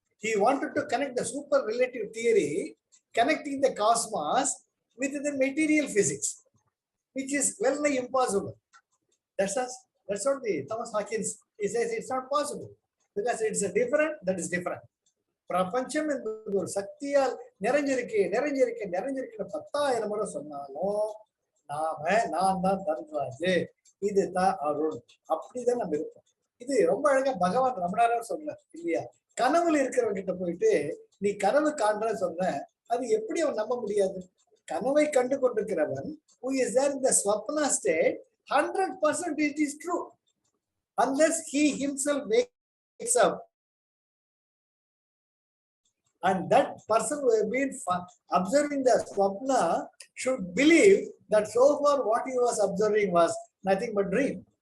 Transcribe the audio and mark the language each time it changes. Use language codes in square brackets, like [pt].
[en] He wanted to connect the super relative theory, connecting the cosmos with the material physics, which is well impossible. That's what the Thomas Hawkins he says, it's not possible because it's a different, that is different. [ta] பிரபஞ்சம் என்பது ஒரு சக்தியால் நிறைஞ்சிருக்கு 10,000 முறை சொன்னாலும் நான் தான் தன்ராஜு, இதுதான் அருள், அப்படிதான் நம்ம இருப்போம். இது ரொம்ப அழகா பகவான் ரமணாரார் சொல்றார் இல்லையா. கனவுல இருக்கிறவங்க கிட்ட போயிட்டு நீ கனவு காண்ற சொன்ன, அது எப்படி அவன் நம்ப முடியாது? கனவை கண்டு கொண்டிருக்கிறவன் [en] who is there in the swapna state, 100% it is true unless he himself wakes up. And that person who has been observing the swapna should believe that so far what he was observing was nothing but dream.